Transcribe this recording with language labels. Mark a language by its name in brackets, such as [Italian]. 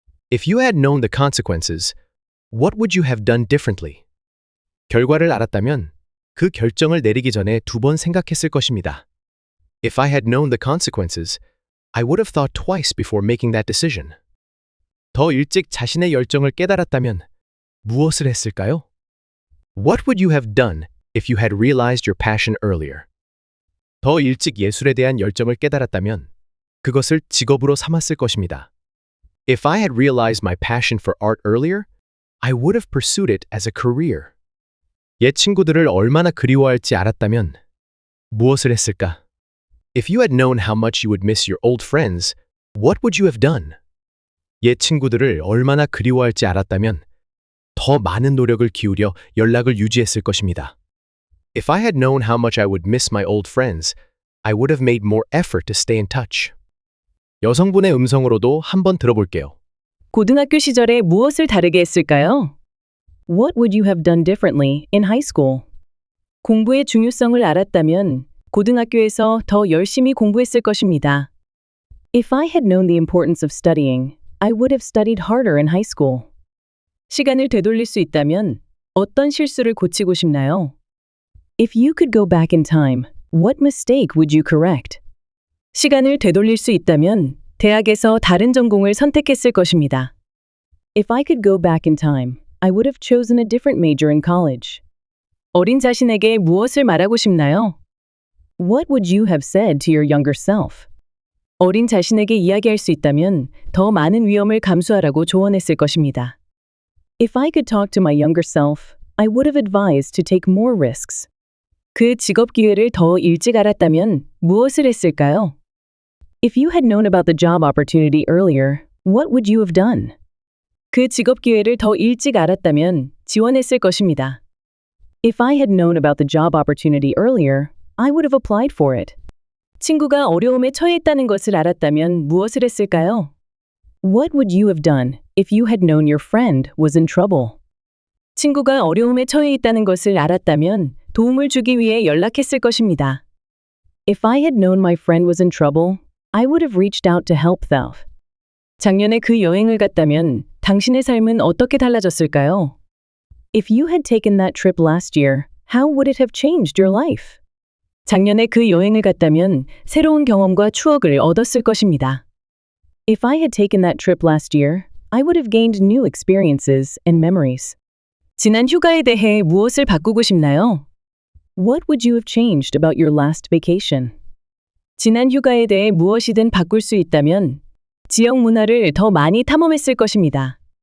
[English] If you had known the consequences, what would you have done differently? [Korean] 결과를 알았다면 그 결정을 내리기 전에 두 번 생각했을 것입니다. [English] If I had known the consequences, I would have thought twice before making that decision. [Korean] 더 일찍 자신의 열정을 깨달았다면 무엇을 했을까요? [English] What would you have done if you had realized your passion earlier? [Korean] 더 일찍 예술에 대한 열정을 깨달았다면 그것을 직업으로 삼았을 것입니다. [English] If I had realized my passion for art earlier, I would have pursued it as a career. [Korean] 옛 친구들을 얼마나 그리워할지 알았다면 무엇을 했을까? [English] If you had known how much you would miss your old friends, what would you have done? [Korean] 옛 친구들을 얼마나 그리워할지 알았다면 더 많은 노력을 기울여 연락을 유지했을 것입니다. [English] If I had known how much I would miss my old friends, I would have made more effort to stay in touch. [Korean] 여성분의 음성으로도 한번 들어볼게요. 고등학교 시절에 무엇을 다르게 했을까요? [English] What would you have done differently in high school? [Korean] 공부의 중요성을 알았다면 고등학교에서 더 열심히 공부했을 것입니다. [English] If I had known the importance of studying, I would have studied harder in high school. [Korean] 시간을 되돌릴 수 있다면 어떤 실수를 고치고 싶나요? [English] If you could go back in time, what mistake would you correct? [Korean] 시간을 되돌릴 수 있다면 대학에서 다른 전공을 선택했을 것입니다. [English] If I could go back in time, I would have chosen a different major in college. [Korean] 어린 자신에게 무엇을 말하고 싶나요? [English] What would you have said to your younger self? [Korean] 어린 자신에게 이야기할 수 있다면 더 많은 위험을 감수하라고 조언했을 것입니다. [English] If I could talk to my younger self, I would have advised to take more risks. [Korean] 그 직업 기회를 더 일찍 알았다면 무엇을 했을까요? [English] If you had known about the job opportunity earlier, what would you have done? [Korean] 그 직업 기회를 더 일찍 알았다면 지원했을 것입니다. [English] If I had known about the job opportunity earlier, I would have applied for it. [Korean] 친구가 어려움에 처해 있다는 것을 알았다면 무엇을 했을까요? [English] What would you have done if you had known your friend was in trouble? [Korean] 친구가 어려움에 처해 있다는 것을 알았다면 도움을 주기 위해 연락했을 것입니다. [English] If I had known my friend was in trouble, I would have reached out to help them. [Korean] 작년에 그 여행을 갔다면 당신의 삶은 어떻게 달라졌을까요? [English] If you had taken that trip last year, how would it have changed your life? [Korean] 작년에 그 여행을 갔다면 새로운 경험과 추억을 얻었을 것입니다. [English] If I had taken that trip last year, I would have gained new experiences and memories. [Korean] 지난 휴가에 대해 무엇을 바꾸고 싶나요? [English] What would you have changed about your last vacation? [Korean] 지난 휴가에 대해 무엇이든 바꿀 수 있다면 지역 문화를 더 많이 탐험했을 것입니다.